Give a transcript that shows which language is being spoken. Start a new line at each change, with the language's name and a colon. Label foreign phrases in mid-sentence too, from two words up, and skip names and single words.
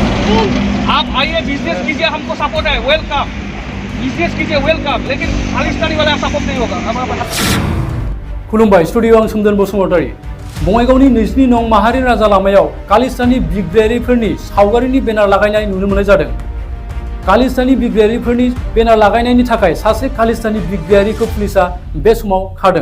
Hindi: आप आइए बिजनेस कीजिए, हमको सपोर्ट है, वेलकम। बिजनेस कीजिए, वेलकम, लेकिन खालिस्तानी वाला सपोर्ट नहीं होगा।
Bodo: खुलुमबाय, स्टुडियो आं सोमदोन बसुमतारी। बङाइगावनि 22 नं माहारि राजा लामायाव खालिस्तानी बिग्रायारिफोरनि सावगारिनि बेनार लागायनाय नुनो मोननाय जादों। खालिस्तानी बिग्रायारिफोरनि बेनार लागायनायनि थाखाय सासे खालिस्तानी बिग्रायारिखौ पुलिसा बे समाव खादों।